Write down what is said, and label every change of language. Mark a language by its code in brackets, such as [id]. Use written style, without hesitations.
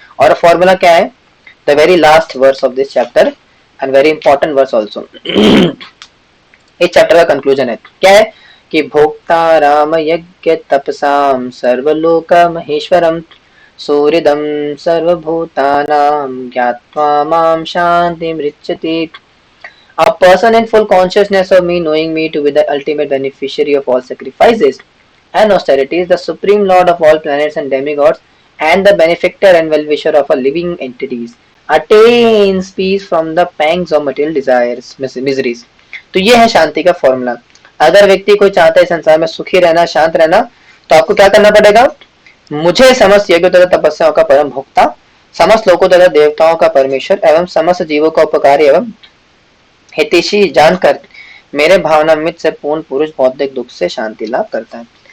[hi] और फॉर्मूला क्या है, [en] The very last verse of this chapter and very important verse also. [hi] इस chapter का कंक्लूजन है क्या है कि [sa] भोक्ता राम यज्ञ तपसाम सर्वलोक महेश्वरम सूर्यदम सर्वभूतानां ज्ञात्वा माम शांतिमृच्छति. [en] A person in full consciousness of me, knowing me to be the ultimate beneficiary of all sacrifices and austerities, the supreme lord of all planets and demigods, and the benefactor and well-wisher of all living entities, attains peace from the pangs of material desires, miseries. [hi] तो ये है शांति का formula. अगर व्यक्ति कोई चाहता है संसार में सुखी रहना, शांत रहना, तो आपको क्या करना पड़ेगा, मुझे समस्त यज्ञ तथा तपस्याओं का परम भोक्ता, समस्त लोकों तथा देवताओं का परमेश्वर एवं समस्त जीवों का उपकारी एवं हितैषी जानकर मेरे भावनामृत से पूर्ण पुरुष बौद्धिक दुख से शांति लाभ करता है.